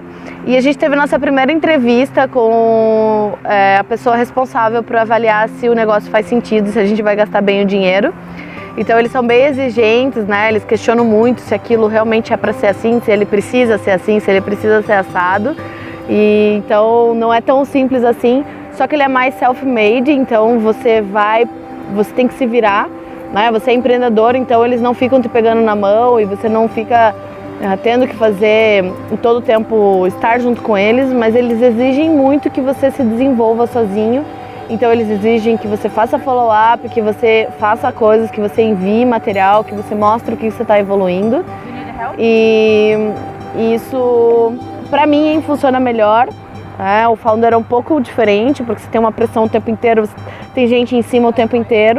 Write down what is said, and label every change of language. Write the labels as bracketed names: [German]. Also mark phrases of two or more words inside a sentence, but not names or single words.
[Portuguese] E a gente teve nossa primeira entrevista com a pessoa responsável por avaliar se o negócio faz sentido, se a gente vai gastar bem o dinheiro. Então eles são bem exigentes, né? Eles questionam muito se aquilo realmente é para ser assim, se ele precisa ser assim, se ele precisa ser assado. E então não é tão simples assim, só que ele é mais self-made, então você tem que se virar, né? Você é empreendedor, então eles não ficam te pegando na mão e você não fica tendo que fazer em todo o tempo, estar junto com eles, mas eles exigem muito que você se desenvolva sozinho. Então eles exigem que você faça follow-up, que você faça coisas, que você envie material, que você mostre o que você está evoluindo. E isso, para mim, funciona melhor. O Founder é um pouco diferente, porque você tem uma pressão o tempo inteiro, tem gente em cima o tempo inteiro.